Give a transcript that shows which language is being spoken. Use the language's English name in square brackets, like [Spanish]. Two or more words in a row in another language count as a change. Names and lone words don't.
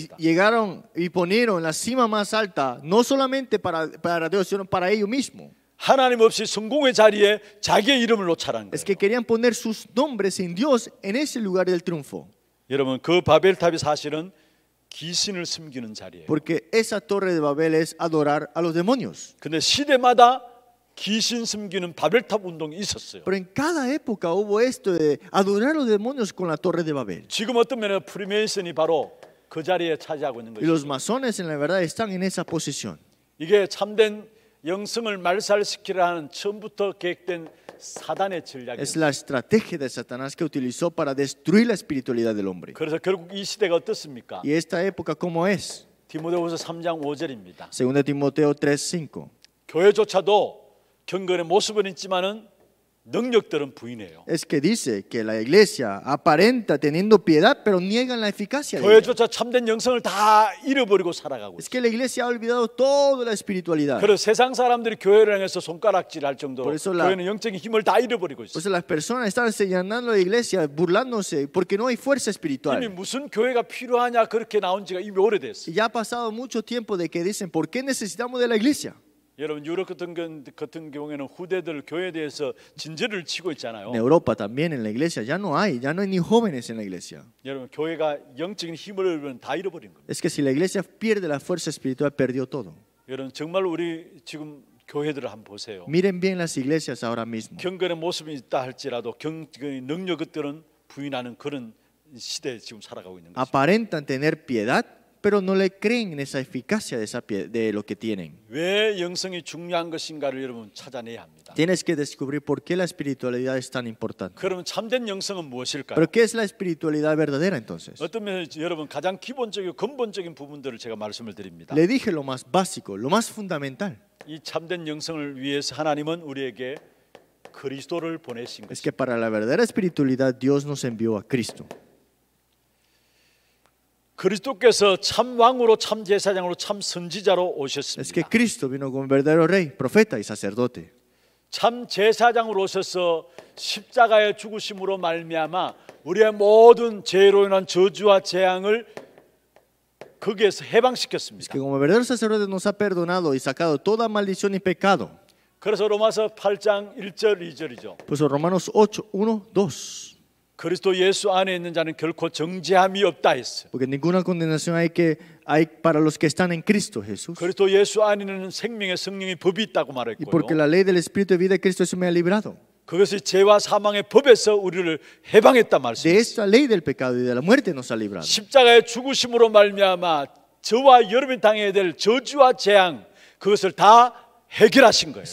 [Korean] 겁니다. [Spanish] llegaron y ponieron la cima más alta, no solamente para Dios, sino para ellos mismos. [Korean] 하나님 없이 성공의 자리에 자기의 이름을 놓자라는 [Spanish] Es [Korean] 거예요. [Spanish] que querían poner sus nombres sin Dios en ese lugar del triunfo. [Korean] 여러분 그 바벨탑이 사실은 귀신을 숨기는 자리예요. [Spanish] Porque esa torre de Babel es adorar a los demonios. [Korean] 근데 시대마다 귀신 숨기는 바벨탑 운동이 있었어요. [Spanish] Pero en cada época hubo esto de adorar a los demonios con la torre de Babel. [Korean] 지금 어떤 면에 프리메이슨이 바로 그 자리에 차지하고 있는 [Spanish] Y los [Korean] 것이죠. [Spanish] masones en la verdad están en esa posición. [Korean] 이게 참된 영성을 말살시키려 하는 처음부터 계획된 사단의 [Spanish] Es [Korean] 전략이었어요. [Spanish] la estrategia de Satanás que utilizó para destruir la espiritualidad del hombre. [Korean] 그래서 결국 이 시대가 어떻습니까? [Spanish] ¿Y esta época cómo es? [Korean] 디모데후서 3장 5절입니다. [Spanish] 2 Timoteo 3:5. [Korean] 교회조차도 경건의 모습은 있지만은 능력들은 부인해요. [Spanish] Es que dice que la iglesia aparenta teniendo piedad, pero niegan la eficacia de ella. [Korean] 교회조차 참된 영성을 다 잃어버리고 살아가고 [Spanish] Es [Korean] 있어요. [Spanish] que la iglesia ha olvidado toda la espiritualidad. [Korean] 그래서 세상 사람들이 교회를 향해서 손가락질할 정도로 [Spanish] Por eso la- [Korean] 교회는 영적인 힘을 다 잃어버리고 [Spanish] Por [Korean] 있어요. [Spanish] eso las personas están señalando a la iglesia, burlándose, porque no hay fuerza [Korean] 이미 [Spanish] espiritual. [Korean] 무슨 교회가 필요하냐 그렇게 나온 지가 이미 오래됐어요. [Spanish] Y ya ha pasado mucho tiempo de que dicen, ¿por qué necesitamos de la iglesia? [Korean] 여러분 유럽 같은 경우에는 후대들 교회에 대해서 진저를 치고 있잖아요. [Spanish] En Europa también en la iglesia ya no hay ni jóvenes en la iglesia. [Korean] 여러분 교회가 영적인 힘을 잃으면 다 잃어버린 겁니다. [Spanish] Es que si la iglesia pierde la fuerza espiritual, perdió todo. [Korean] 여러분 정말 우리 지금 교회들을 한번 보세요. [Spanish] Miren bien las iglesias ahora mismo. [Korean] 경건의 모습이 있다 할지라도 경건의 능력들은 부인하는 그런 시대에 지금 살아가고 있는 거죠. [Spanish] Aparentan tener piedad, pero no le creen en esa eficacia de lo que tienen. [Korean] 왜 영성이 중요한 것인가를 여러분 찾아내야 합니다. [Spanish] Tienes que descubrir por qué la espiritualidad es tan importante. [Korean] 그러면 참된 영성은 무엇일까요? [Spanish] Pero ¿qué es la espiritualidad verdadera entonces? [Korean] 어떤 면에서 여러분 가장 기본적이고 근본적인 부분들을 제가 말씀을 드립니다. [Spanish] Le dije lo más básico, lo más fundamental. [Korean] 이 참된 영성을 위해서 하나님은 우리에게 그리스도를 보내신 [Spanish] Es [Korean] 것입니다. [Spanish] que para la verdadera espiritualidad Dios nos envió a Cristo. [Korean] 그리스도께서 참 왕으로 참 제사장으로 참 선지자로 [Spanish] Es que [Korean] 오셨습니다. [Spanish] Cristo vino como verdadero rey, profeta y sacerdote. [Korean] 참 제사장으로 오셔서 십자가의 죽으심으로 말미암아 우리의 모든 죄로 인한 저주와 재앙을 거기에서 [Spanish] Es [Korean] 해방시켰습니다. [Spanish] que como verdadero sacerdote nos ha perdonado y sacado toda maldición y pecado. [Korean] 그래서 로마서 8장 1절 2절이죠. [Spanish] Pues Romanos 8, 1, 2. [Korean] 그리스도 예수 안에 있는 자는 결코 정죄함이 없다 했어요. [Spanish] Porque ninguna condenación hay para los que están en Cristo Jesús. [Korean] 그리스도 예수 안에는 생명의 성령의 법이 있다고 [Spanish] Y porque [Korean] 말했고요. [Spanish] la ley del Espíritu de vida de Cristo eso me ha librado. [Korean] 그것이 죄와 사망의 법에서 우리를 해방했다 [Spanish] De [Korean] 말씀이에요. [Spanish] esta ley del pecado y de la muerte nos ha librado. [Korean] 십자가의 죽으심으로 말미암아 저와 여러분이 당해야 될 저주와 재앙 그것을 다 해결하신 거예요.